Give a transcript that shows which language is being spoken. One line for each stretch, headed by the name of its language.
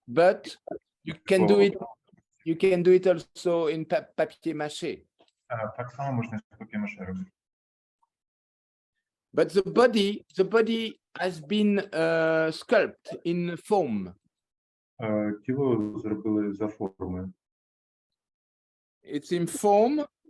English: But you can do it. You can do it also in papier mâché.
Ukrainian: Так само можна з папір-маше робити.
English: But the body has been sculpted in foam.
Ukrainian: Тіло зробили за формою.
English: It's in foam.